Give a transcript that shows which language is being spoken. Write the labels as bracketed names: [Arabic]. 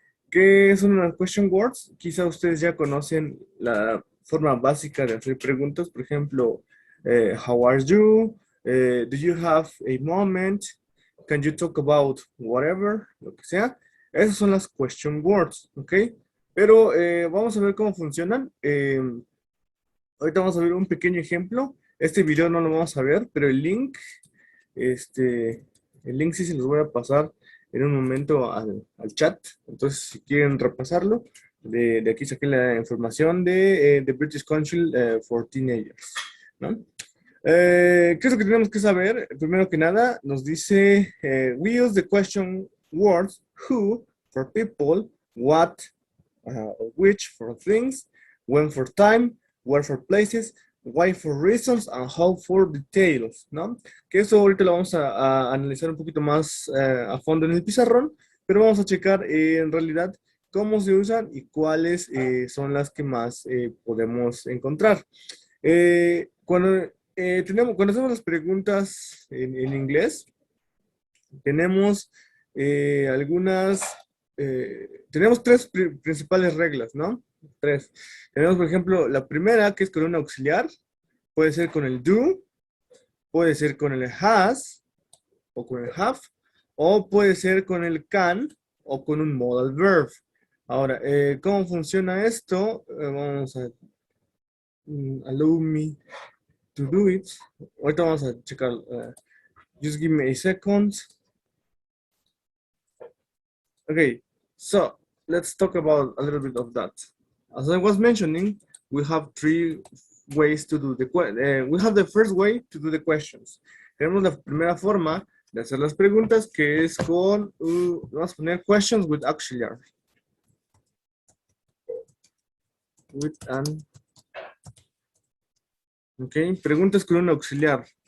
[Spanish] ¿Qué son las question words? Quizá ustedes ya conocen la forma básica de hacer preguntas, por ejemplo, [English] how are you? Do you have a moment? Can you talk about whatever? [Spanish] Lo que sea. Esas son las question words, ¿ok? Pero vamos a ver cómo funcionan. Ahorita vamos a ver un pequeño ejemplo. Este video no lo vamos a ver, pero este, el link sí se los voy a pasar en un momento al chat. Entonces, si quieren repasarlo, de aquí saqué la información de The British Council for Teenagers, ¿no? ¿Qué es lo que tenemos que saber? Primero que nada, nos dice, [English] we use the question words who for people, what, which for things, when for time, where for places, why for reasons, and how for details, ¿no? [Spanish] Que eso ahorita lo vamos a analizar un poquito más a fondo en el pizarrón, pero vamos a checar en realidad cómo se usan y cuáles son las que más podemos encontrar. Cuando hacemos las preguntas en inglés, tenemos algunas, tenemos tres principales reglas, ¿no? Tres. Tenemos, por ejemplo, la primera, que es con un auxiliar, puede ser con el do, puede ser con el has o con el have, o puede ser con el can o con un modal verb. Ahora, ¿cómo funciona esto? Vamos a [English] allow me to do it. [Spanish] Ahorita vamos a checar. [English] Just give me a second. Okay, so let's talk about a little bit of that. As I was mentioning, we have three ways to do we have the first way to do the questions. [Spanish] Tenemos la primera forma de hacer las preguntas que es con, vamos a poner [English] questions with auxiliary. With an, [Spanish] ok, preguntas con un auxiliar.